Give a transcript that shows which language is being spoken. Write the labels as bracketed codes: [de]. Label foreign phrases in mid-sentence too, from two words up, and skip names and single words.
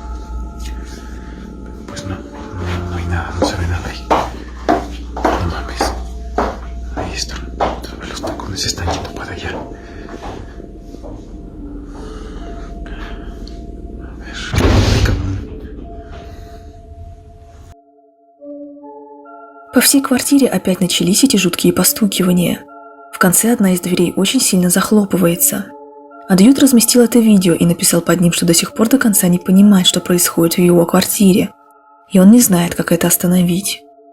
[es] Pues no hay nada, no se ve nada ahí. No mames. Ahí están. Todavía los tacones están yendo para allá. A ver. Ay, cabrón. [ru] По всей квартире опять начались эти жуткие постукивания. В конце одна из дверей очень сильно захлопывается. Адьют разместил это видео и написал под ним, что до сих пор до конца не понимает, что происходит в его квартире, и он не знает, как это остановить.